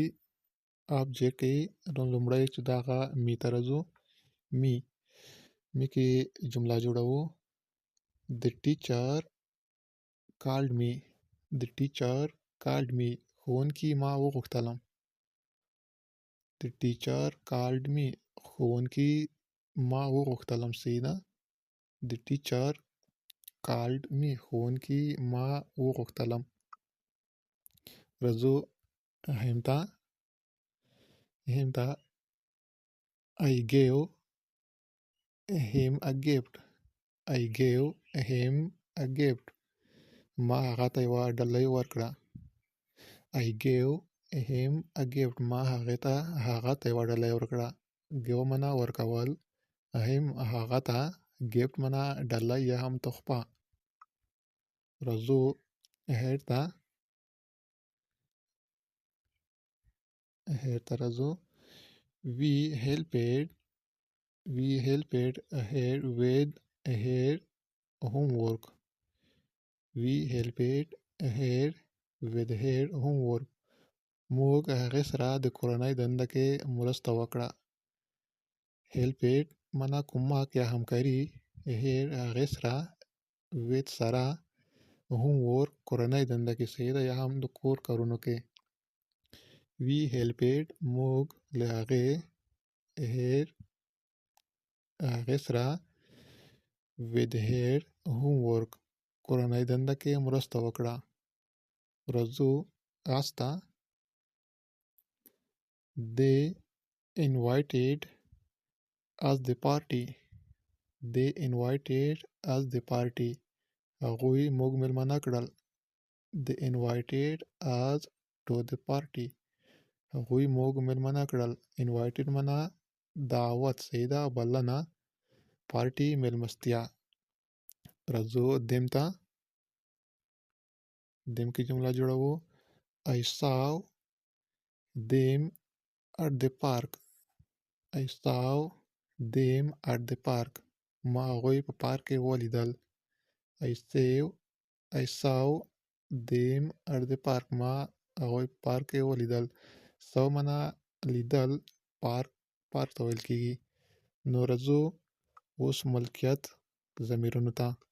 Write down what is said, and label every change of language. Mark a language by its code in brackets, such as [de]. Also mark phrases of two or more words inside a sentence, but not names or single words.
[ps] object یې لومړی چې د هغه me ته راځو. me کې جمله جوړوو. [en] the teacher called me. the teacher called me. [ps] ښوونکي ما وغوښتلم. [en] the teacher called me. [ps] ښوونکي ما وغوښتلم. صحیح ده. [en] the teacher called me. [ps] ښوونکي ما وغوښتلم. راځو him ته. him ته. [en] I gave him a gift. I gave him a gift. [ps] ما هغه ته یوه ډالۍ ورکړه. [en] I gave him a gift [ps] ما هغه ته یوه ډالۍ ورکړه. give معنا ورکول. him هغه ته. gift معنا ډالۍ یا هم تحفه. راځو head ته راځو. [en] we helped her with her homework. we helped her with her homework. [ps] موږ هغې سره د کورنۍ دنده کې مرسته وکړه. helped معنا کومک یا همکاري. her هغې سره. with سره. homework کورنۍ دنده کې صحیح ده یا هم د کور کارونو کې. [en] we helped [ps] موږ له هغې. her هغې سره. [en] with her homework [ps] کورنۍ دنده کې مرسته وکړه. راځو اس ته. [en] they invited us the party. they invited us the party. [ps] هغوی موږ مېلمانه کړل. [en] they invited us to the party. [ps] هغوی موږ مېلمانه کړل. invited معنا دعوت صحیح ده بلنه. party مېلمستیا. راځو them ته. them کې جمله جوړوو. [en] I saw them at the park. I saw them at the park. [ps] ما هغوی په پارک کې ولیدل. [en] I saw them at the park. [ps] ما هغوی په پارک کې ولیدل. saw معنا لیدل. پارک ته ویل کېږي. نو راځو اوس ملکیت ضمیرونو ته.